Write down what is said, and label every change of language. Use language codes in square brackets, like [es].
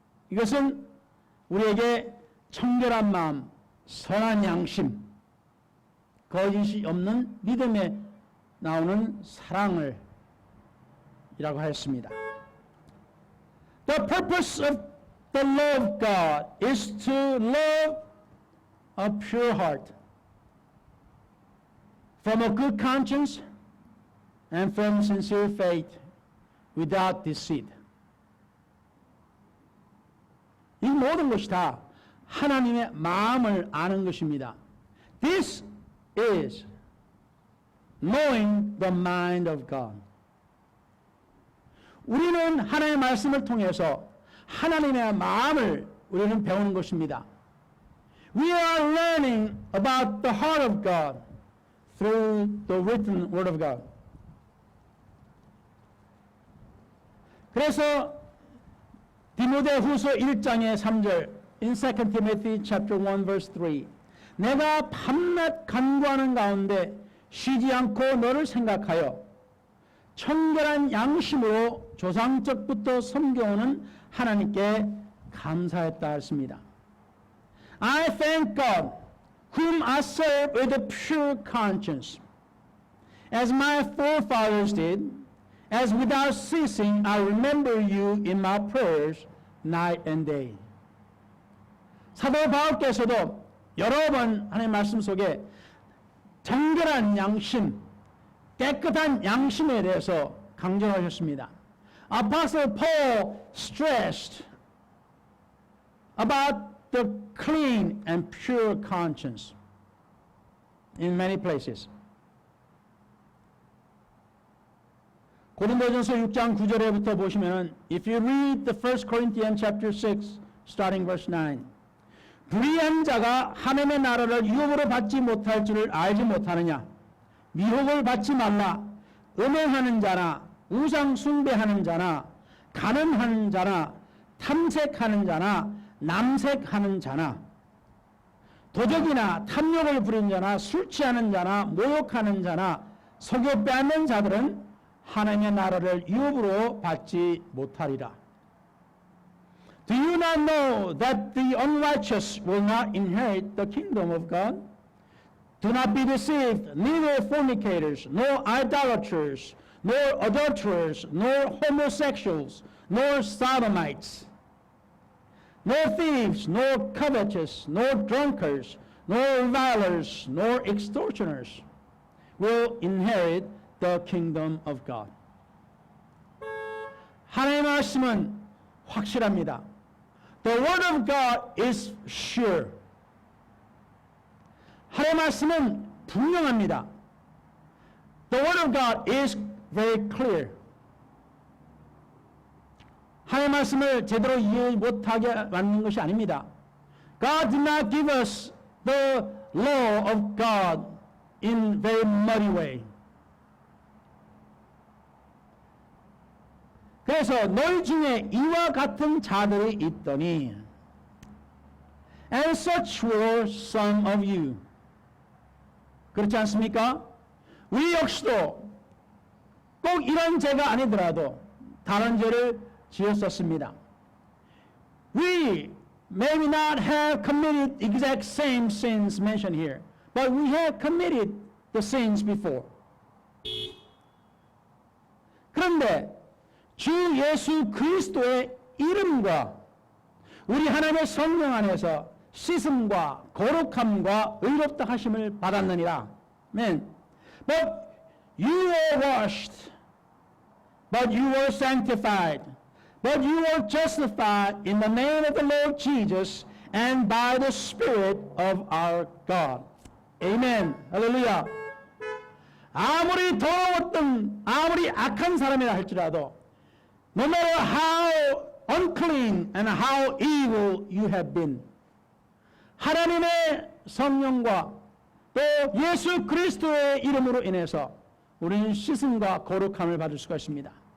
[ko] 이것은 우리에게 청결한 마음, 선한 양심, 거짓이 없는 믿음에 나오는 사랑을 이라고 하였습니다. [en] The purpose of the love of God is to love a pure heart, from a good conscience, and from sincere faith, without deceit. [ko] 이 모든 것이 다 하나님의 마음을 아는 것입니다. [en] This is knowing the mind of God. [ko] 우리는 하나님의 말씀을 통해서 하나님의 마음을 우리는 배우는 것입니다. [en] We are learning about the heart of God through the written word of God. [ko] 그래서 디모데후서 1장의 3절 [en] in 2 Timothy chapter 1 verse 3 [ko] 내가 밤낮 간구하는 가운데 쉬지 않고 너를 생각하여 청결한 양심으로 조상적부터 섬겨오는 하나님께 감사했다 했습니다. [en] I thank God, whom I serve with a pure conscience, as my forefathers did, as without ceasing I remember you in my prayers night and day. [ko] 사도 바울께서도 여러 번 하나님의 말씀 속에 정결한 양심, 깨끗한 양심에 대해서 강조하셨습니다. [en] Apostle Paul stressed about the clean and pure conscience in many places. [ko] 고린도전서 6장 9절에부터 보시면은 [en] if you read the 1 Corinthians chapter 6 starting verse 9 [ko] 불의한 자가 하나님의 나라를 유업으로 받지 못할 줄을 알지 못하느냐 미혹을 받지 말라 음행하는 자나 우상 숭배하는 자나 간음하는 자나 탐색하는 자나 남색하는 자나 도적이나 탐욕을 부린 자나 술 취하는 자나 모욕하는 자나 속여 빼앗는 자들은 하나님의 나라를 유업으로 받지 못하리라. [en] Do you not know that the unrighteous will not inherit the kingdom of God? Do not be deceived, neither fornicators, nor idolaters, nor adulterers, nor homosexuals, nor sodomites, nor thieves, nor covetous, nor drunkards, nor revilers, nor extortioners will inherit the kingdom of God. [ko] 하나님의 말씀은 확실합니다. [en] The word of God is sure. [ko] 하나님의 말씀은 분명합니다. [en] The word of God is very clear. [ko] 하나님의 말씀을 제대로 이해 못하게 만든 것이 아닙니다. [en] God did not give us the law of God in very muddy way. [ko] 그래서 너희 중에 이와 같은 자들이 있더니 [en] and such were some of you. [ko] 그렇지 않습니까? 우리 역시도 꼭 이런 죄가 아니더라도 다른 죄를 지었었습니다. [en] We maybe not have committed exact same sins mentioned here, but we have committed the sins before. [ko] 그런데 주 예수 그리스도의 이름과 우리 하나님의 성령 안에서 씻음과 거룩함과 의롭다 하심을 받았느니라. [en] Amen. But you were washed, but you were sanctified, but you were justified in the name of the Lord Jesus and by the Spirit of our God. [ko] Amen. 할렐루야. 아무리 더러웠던, 아무리 악한 사람이라 할지라도 [en] no matter how unclean and how evil you have been, [ko] 하나님의 성령과 또 예수 그리스도의 이름으로 인해서 우리는 씻음과 거룩함을 받을 수가 있습니다.